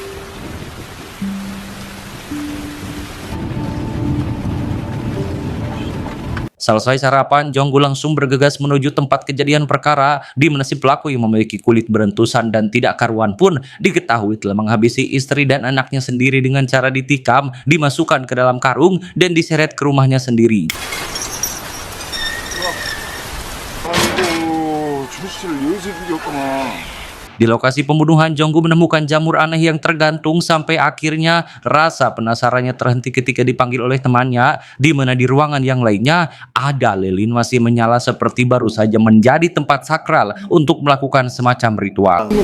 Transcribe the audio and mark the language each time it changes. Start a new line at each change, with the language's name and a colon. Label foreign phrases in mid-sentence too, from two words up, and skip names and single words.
Indonesian: Selesai sarapan, Jonggu langsung bergegas menuju tempat kejadian perkara, di mana si pelaku yang memiliki kulit berentusan dan tidak karuan pun diketahui telah menghabisi istri dan anaknya sendiri dengan cara ditikam, dimasukkan ke dalam karung, dan diseret ke rumahnya sendiri.
Korean: 아이고, 주씨를 여기서 죽였구나.
Indonesian: Di lokasi pembunuhan, Jonggu menemukan jamur aneh yang tergantung sampai akhirnya rasa penasarannya terhenti ketika dipanggil oleh temannya, di mana di ruangan yang lainnya ada lilin masih menyala seperti baru saja menjadi tempat sakral untuk melakukan semacam ritual.